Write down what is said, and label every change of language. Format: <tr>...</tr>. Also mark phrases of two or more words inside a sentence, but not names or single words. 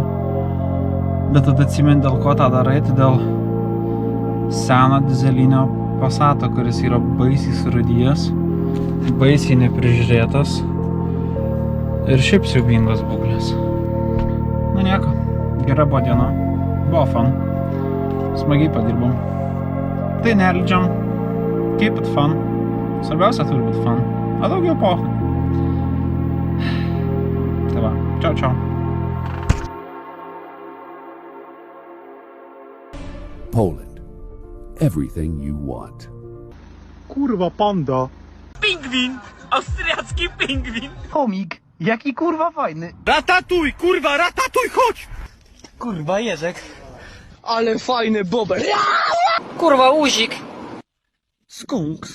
<lt>Bet tada atsimeni, dėl ko tą darai, tai dėl seno dizelinio Passato, kuris yra baisiai surūdijęs, baisiai neprižiūrėtas ir šiaip siaubingos būklės. Na nieko, gera buvo diena, buvo fun, smagiai padirbom. Tai nerleidžiam,</lt> <en>keep it fun,</en> <lt>svarbiausia turi būt fun, o daugiau pochai. Tai va, čau čau.</lt> <en>Poland. Everything you want.</en> <pl>Kurwa panda. Pingwin! Austriacki pingwin! Chomik. Jaki kurwa fajny. Ratatuj, kurwa, ratatuj, chodź! Kurwa, Jerzek. Ale fajny bober. Kurwa, uzik. Skunks.</pl>